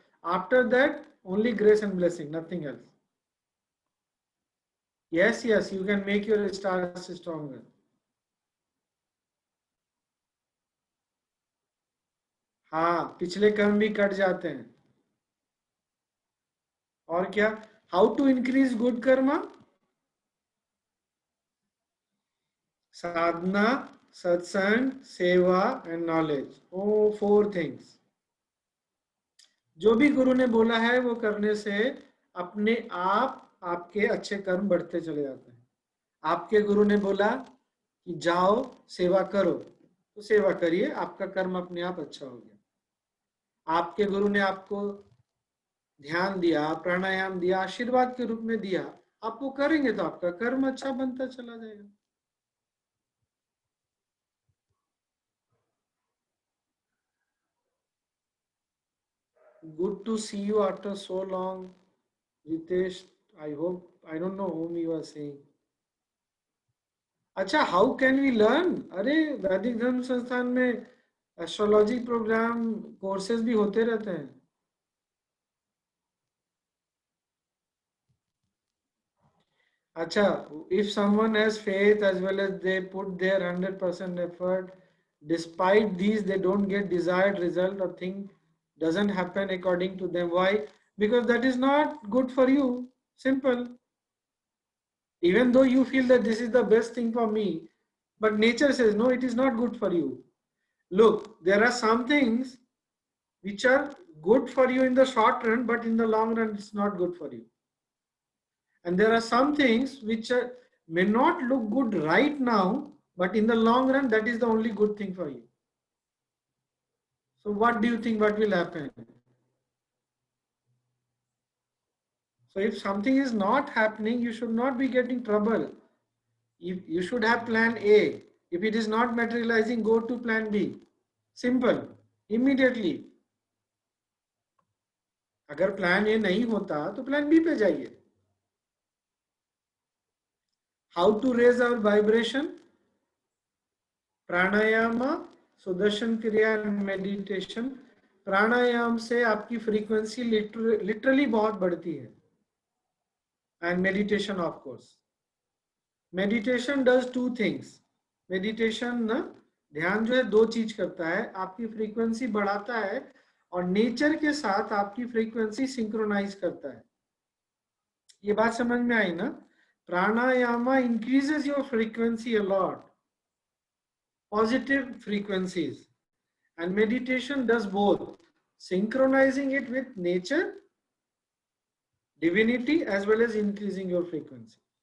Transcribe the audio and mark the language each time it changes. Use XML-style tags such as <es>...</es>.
<en>After that, only grace and blessing, nothing else. Yes, yes, you can make your stars stronger.</en> <hi>हाँ, पिछले कर्म भी cut जाते हैं। और क्या?</hi> <en>How to increase good karma?</en> <hi>साधना, सत्संग, सेवा</hi> <en>And knowledge. Oh 4 things.</en> <hi>जो भी गुरु ने बोला है वो करने से अपने आप आपके अच्छे कर्म बढ़ते चले जाते हैं। आपके गुरु ने बोला कि जाओ सेवा करो, तो सेवा करिए, आपका कर्म अपने आप अच्छा हो गया। आपके गुरु ने आपको ध्यान दिया, प्राणायाम दिया, आशीर्वाद के रूप में दिया, आप वो करेंगे तो आपका कर्म अच्छा बनता चला जाएगा।</hi> <en>Good to see you after so long, Ritesh. I hope, I don't know whom you are saying. अच्छा, how can we learn?</en> <hi>अरे, वैदिक धर्म संस्थान में एस्ट्रोलॉजी प्रोग्राम कोर्सेज भी होते रहते हैं।</hi> <en>अच्छा, if someone has faith as well as they put their 100% effort, despite these they don't get desired result or thing doesn't happen according to them. Why? Because that is not good for you. Simple. Even though you feel that this is the best thing for me, but nature says no, it is not good for you. Look, there are some things which are good for you in the short run, but in the long run it's not good for you. And there are some things which may not look good right now, but in the long run that is the only good thing for you. So what do you think what will happen? So if something is not happening, you should not be getting trouble. If you should have plan A. If it is not materializing, go to plan B. Simple. Immediately.</en> <hi>अगर plan A नहीं होता तो plan B पे जाइए।</hi> <en>How to raise our vibration? Pranayama, Sudarshan Kriya and meditation.</en> <hi>प्राणायाम से आपकी frequency literally बहुत बढ़ती है.</hi> <en>And meditation, of course. Meditation does two things.</en> <hi>Meditation ना ध्यान जो है दो चीज करता है, आपकी फ्रीक्वेंसी बढ़ाता है और नेचर के साथ आपकी फ्रीक्वेंसी सिंक्रोनाइज करता है. ये बात समझ में आई ना?</hi> <en>Pranayama increases your frequency a lot, positive frequencies, and meditation does both, synchronizing it with nature, divinity, as well as increasing your frequency.</en>